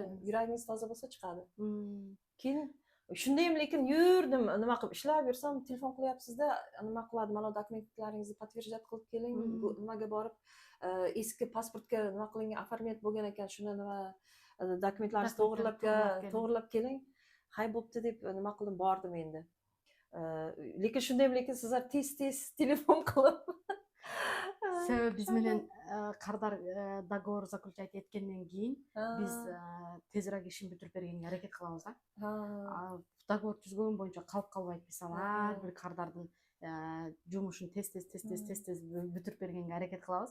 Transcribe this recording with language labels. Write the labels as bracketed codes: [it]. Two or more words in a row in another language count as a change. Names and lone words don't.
[uz] Yuragingiz toza bo'lsa chiqadi. Keyin shundayam, lekin yurdim, nima qilib ishlab yursam, telefon qilyapsiz-da, nima qiladi, mana dokumentlaringizni подтверждать qilib keling, nimaga borib, eski pasportga nima qilingan, оформлять bo'lgan ekan, shuni nima dokumentlaringizni to'g'rilab keling. Hay bo'pti deb nima qildim, bordim endi. Lekin shundayam, lekin sizlar tez telefon qilib [ky] себеби биз менен кардар [ru] договор заключать [ky] эткенден кийин биз тезирээк ишин бүтүрүп бергенге аракет кылабыз да. Договор түзгөн боюнча калып калбайт, мисалы ар бир кардардын жумушун тез бүтүрүп бергенге аракет кылабыз.